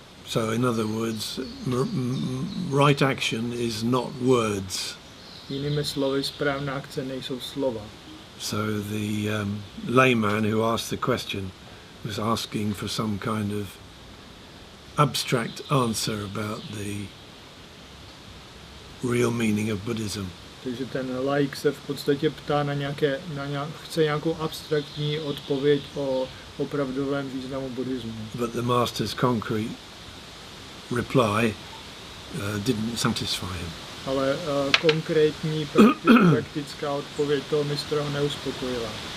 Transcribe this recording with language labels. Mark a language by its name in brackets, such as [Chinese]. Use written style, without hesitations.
[English] So in other words, right action is not words. [Czech] Jinými slovy, správná akce nejsou slova. [English] So the layman who asked the question was asking for some kind of abstract answer about the real meaning of Buddhism. [Czech] Takže ten laik se v podstatě ptá chce nějakou abstraktní odpověď o opravdovém významu buddhismu. [English] But the master's concrete reply didn't satisfy him. [Czech] Ale konkrétní praktická odpověď toho mistra ho neuspokojila.